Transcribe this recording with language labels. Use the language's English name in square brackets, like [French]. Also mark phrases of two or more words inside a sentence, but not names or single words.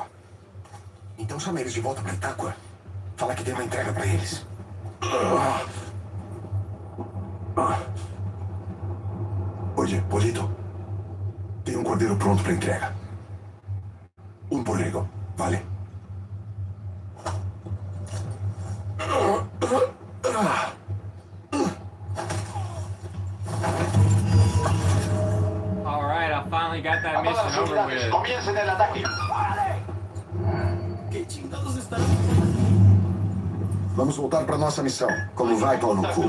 [Portuguese] Então chama eles de volta pra Itáqua. Fala que tem uma entrega pra eles. [Spanish] Oye, Polito. [Portuguese] Tem um cordeiro pronto pra entrega. Um borrego, vale? [English] Alright, I finally got that mission over with. [Spanish] Comiencen el ataque. Que chingados están? [Portuguese] Vamos voltar pra nossa missão. Como vai, pau no cu?